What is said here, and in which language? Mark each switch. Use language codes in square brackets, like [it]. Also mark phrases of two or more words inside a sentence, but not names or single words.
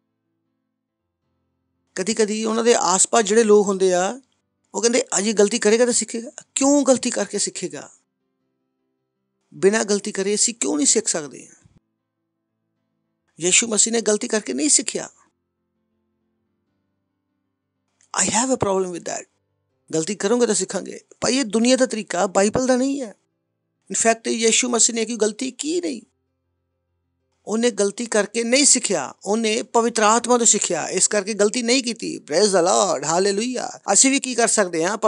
[pa] ਕਦੀ ਕਦੀ ਉਹਨਾਂ ਦੇ ਆਸ-ਪਾਸ ਜਿਹੜੇ ਲੋਕ ਹੁੰਦੇ ਆ, ਉਹ ਕਹਿੰਦੇ ਅਜੇ ਗਲਤੀ ਕਰੇਗਾ ਤਾਂ ਸਿੱਖੇਗਾ। ਕਿਉਂ ਗਲਤੀ ਕਰਕੇ ਸਿੱਖੇਗਾ? ਬਿਨਾਂ ਗਲਤੀ ਕਰੇ ਅਸੀਂ ਕਿਉਂ ਨਹੀਂ ਸਿੱਖ ਸਕਦੇ? ਯਿਸੂ ਮਸੀਹ ਨੇ ਗਲਤੀ ਕਰਕੇ ਨਹੀਂ ਸਿੱਖਿਆ। [en] I have a problem with that। [pa] ਗਲਤੀ ਕਰੋਗੇ ਤਾਂ ਸਿੱਖਾਂਗੇ। ਭਾਈ, ਇਹ ਦੁਨੀਆ ਦਾ ਤਰੀਕਾ ਬਾਈਬਲ ਦਾ ਨਹੀਂ ਹੈ। ਇਨਫੈਕਟ ਯਿਸੂ ਮਸੀਹ ਨੇ ਕੋਈ ਗਲਤੀ ਕੀ ਨਹੀਂ। ਉਹਨੇ ਗਲਤੀ ਕਰਕੇ ਨਹੀਂ ਸਿੱਖਿਆ, ਉਹਨੇ ਪਵਿੱਤਰ ਆਤਮਾ ਤੋਂ ਸਿੱਖਿਆ। ਇਸ ਕਰਕੇ ਗਲਤੀ ਨਹੀਂ ਕੀਤੀ। [en] praise the Lord, [pa] ਹਾਲੇਲੂਇਆ। ਅਸੀਂ ਵੀ ਕੀ ਕਰ ਸਕਦੇ ਹਾਂ?